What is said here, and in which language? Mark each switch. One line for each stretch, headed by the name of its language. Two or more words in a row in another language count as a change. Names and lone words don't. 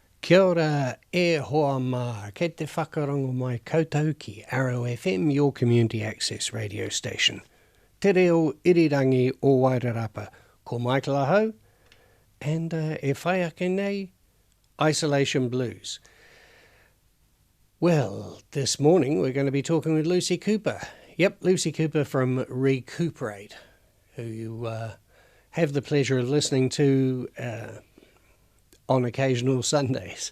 Māori: Kia ora e hoa mā, kei te whakarongo mai koutou ki Arrow FM,
English: your community access radio station.
Māori: Te reo irirangi o Wairarapa, ko Michael Aho, and e whai ake nei, Isolation Blues.
English: Well, this morning we're going to be talking with Lucy Cooper. Yep, Lucy Cooper from Recuperate, who you have the pleasure of listening to on occasional Sundays.